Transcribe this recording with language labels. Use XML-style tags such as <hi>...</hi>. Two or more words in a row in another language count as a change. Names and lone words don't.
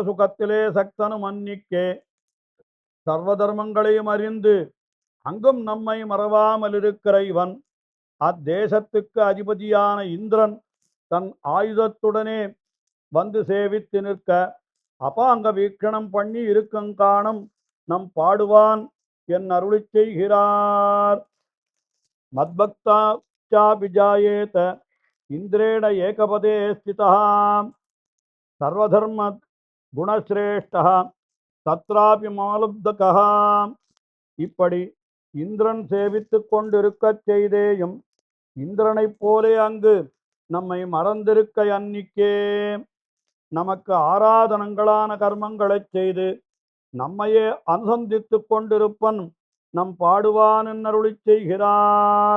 <ta>சுகத்திலே சக்தனும் அன்னிக்கே சர்வதர்மங்களையும் அறிந்து அங்கும் நம்மை மறவாமல் இருக்கிற இவன் அத்தேசத்துக்கு அதிபதியான இந்திரன் தன் ஆயுதத்துடனே வந்து சேவித்து நிற்க அபாங்க வீக்ஷணம் பண்ணி இருக்கங்காணும் நம் பாடுவான் என் அருளி செய்கிறார்.</ta> <sa>मद्भक्ता चापि जायेत इन्द्रेण एकपदे स्थितः सर्वधर्म गुणश्रेष्ठः तत्रापि ममलुब्धकः</sa> <ta>இப்படி இந்திரன் சேவித்து கொண்டிருக்கச் செய்தேயும் இந்திரனைப் போலே அங்கு நம்மை மறந்திருக்க அன்னிக்கே நமக்கு ஆராதனங்களான கர்மங்களைச் செய்து நம்மையே அனுசந்தித்து கொண்டிருப்பன் நம் பாடுவான் அருளிச் செய்கிறார்.</ta>